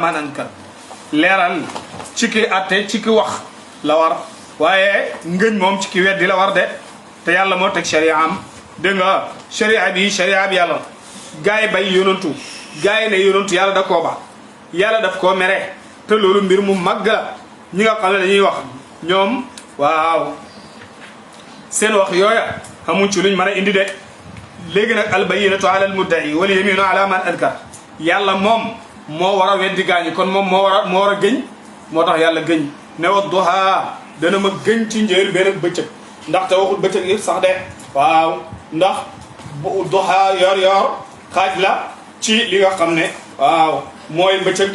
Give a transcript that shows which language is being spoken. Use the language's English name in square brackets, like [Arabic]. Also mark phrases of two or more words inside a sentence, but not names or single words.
[Arabic] من أنكر [Wolof] leeral ci ki atte ci ki wax la war waaye ngëñ moom ci ki weddi la war de te yàlla moo teg sharia am dégg nga sharia bi yàlla gaa yi bay yonantu gaa yi ne yonantu yàlla da koo ba yàlla daf koo mere te loolu mbir mu màgg la ñi nga xam ne dañuy wax ñoom waaw seen wax yooya xamuñ ci luñ mën a indi de léegi nag [Arabic] البينة على المدعي واليمين على من [Wolof] ankar yàlla moom moo war a weddi gaañi kon moom moo war a gëñ moo tax yàlla gëñ ne Wadduha dana ma gëñ ci njël benn bëccëg ndaxte waxul bëccëg yëpp sax de waaw ndax duha yor xaaj la ci li nga xam ne waaw mooy bëccëg